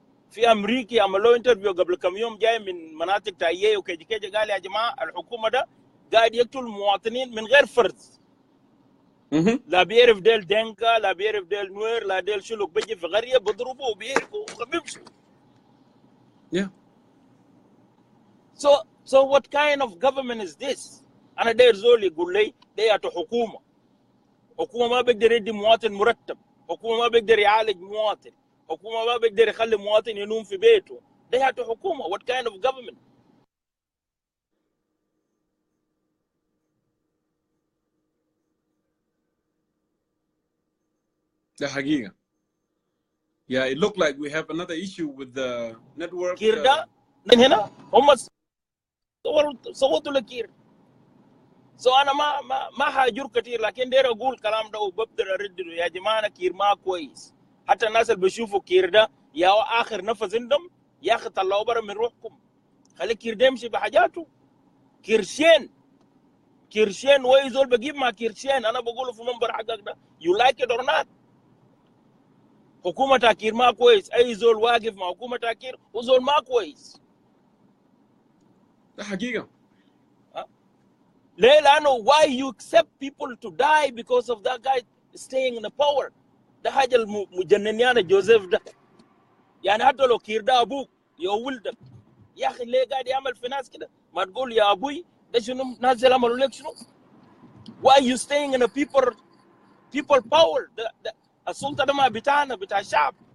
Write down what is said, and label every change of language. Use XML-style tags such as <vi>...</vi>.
<ar>في امريكي عملوا انترفيو قبل كم يوم جاي من مناطق تاييه وكيجي قال يا جماعه الحكومه ده قاعد يقتل مواطنين من غير فرز. لا بيعرف ديل دينكا، لا بيعرف ديل نوير، لا ديل شلوك، بيجي في قريه بيضربوا وبيهرقوا وبيمشوا.</ar> <en>Yeah. So what kind of government is this?</en> <ar>انا داير زول يقول لي ديت حكومه ما بيقدر يدي مواطن مرتب، حكومه ما بيقدر يعالج مواطن، حكومه ما بيقدر يخلي مواطن ينوم في بيته. ديت حكومه.</ar> <en>What kind of government?</en> <ar>ده حقيقة.</ar> <en>Yeah, it looked like we have another issue with the network.</en> <ar>كير ده من هنا هم صوتوا لكير. انا ما حاجر كثير، لكن داير اقول كلام ده وببدا ارد له يا جماعه كير ما كويس. حتى الناس اللي بيشوفوا كير ده يا اخر نفس عندهم يا اخي طلعوا برا من روحكم، خلي كير ده يمشي بحاجاته. كيرشين ويزول بجيب مع كيرشين. انا بقوله في منبر حقك ده</ar> <en>You like it or not.</en> <ar>حكومه تاكير ما كويس، اي زول واقف مع حكومه تاكير وزول ما كويس. ده حقيقة. ليه؟ لانه</ar> <en>why you accept people to die because of that guy staying in the power.</en> <ar>ده حاجه المجننيان جوزيف ده. يعني حتى لو كير ده ابوك يا ولدك يا اخي ليه قاعد يعمل في ناس كده؟ ما تقول يا ابوي ده شنو ناس اللي عملوا لك شنو؟</ar> <en>why you staying in a people power.</en> <ar>ده السلطه ده ما بتاعنا بتاع الشعب.</ar>